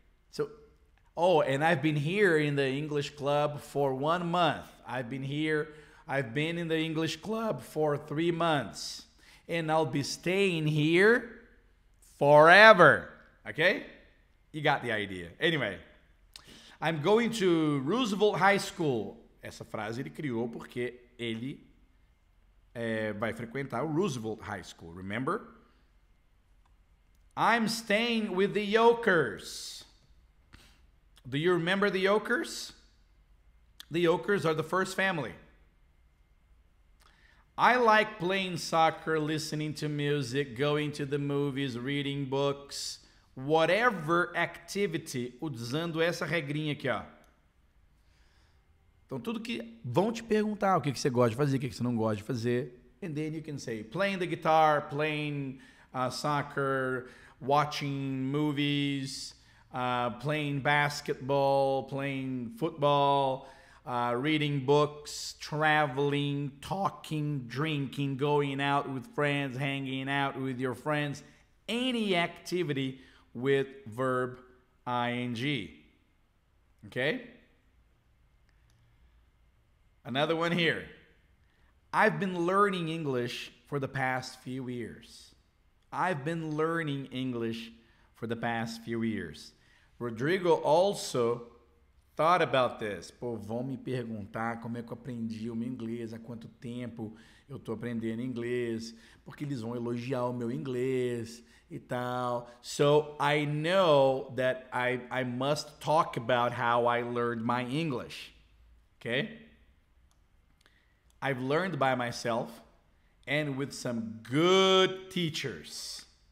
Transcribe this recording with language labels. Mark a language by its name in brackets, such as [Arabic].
[English] So, oh, and I've been here in the English Club for 1 month. I've been in the English Club for 3 months, and I'll be staying here forever. Okay? You got the idea. Anyway, I'm going to Roosevelt High School. [Portuguese] Essa frase ele criou porque ele vai frequentar o Roosevelt High School. [English] Remember? I'm staying with the Yokers. Do you remember the Yokers? The Yokers are the first family. I like playing soccer, listening to music, going to the movies, reading books, whatever activity, [Portuguese] usando essa regrinha aqui, ó. Então, tudo que vão te perguntar o que você gosta de fazer, o que você não gosta de fazer. [English] And then you can say, playing the guitar, playing soccer, watching movies, playing basketball, playing football, reading books, traveling, talking, drinking, going out with friends, hanging out with your friends. Any activity with verb ing. Okay? Another one here. I've been learning English for the past few years. I've been learning English for the past few years. Rodrigo also thought about this. [Portuguese] Pô, vão me perguntar como é que eu aprendi o meu inglês, há quanto tempo eu tô aprendendo inglês, porque eles vão elogiar o meu inglês e tal. [English] So I know that I must talk about how I learned my English. Okay? I've learned by myself and with some good teachers.